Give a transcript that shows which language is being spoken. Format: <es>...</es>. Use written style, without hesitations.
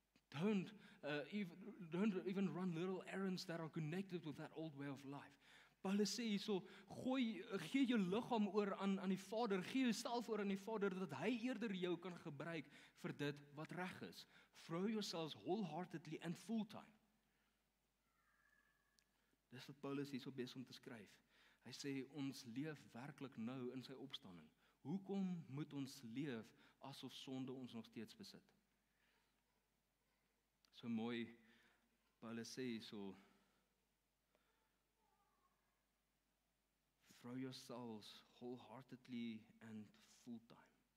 <en>Don't even run little errands that are connected with that old way of life.</en> <af>Paulus sê hierso, gee jou liggaam oor aan die Vader, gee jouself oor aan die Vader, dat hy eerder jou kan gebruik vir dit wat reg is.</af> <en>Throw yourselves wholeheartedly and full-time.</en> <af>Dis wat Paulus hierso besig om te skryf. Hy sê, ons leef werklik nou in sy opstanding. Hoekom moet ons leef asof sonde ons nog steeds besit? So mooi, Paulus sê so,</af> <en>throw yourselves wholeheartedly and full-time.</en>